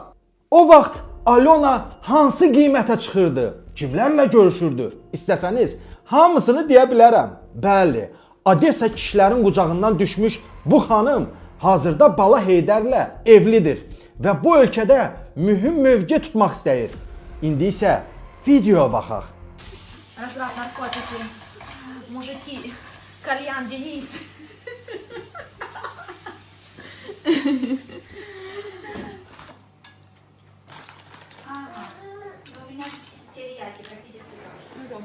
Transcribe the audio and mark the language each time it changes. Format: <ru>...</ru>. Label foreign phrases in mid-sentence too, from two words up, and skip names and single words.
<az>O vaxt Alyona hansı qiymətə çıxırdı, kimlərlə görüşürdü? İstəsəniz hamısını deyə bilərəm. Bəli, Odessa kişilərin qucağından düşmüş bu xanım hazırda Bala Heydərlə evlidir və bu ölkədə mühüm mövqe tutmaq istəyir. İndi isə videoya baxaq.</az> <ru>Разраб наркотики, мужики, кальян, Денис. У меня терияки практически тоже.</ru>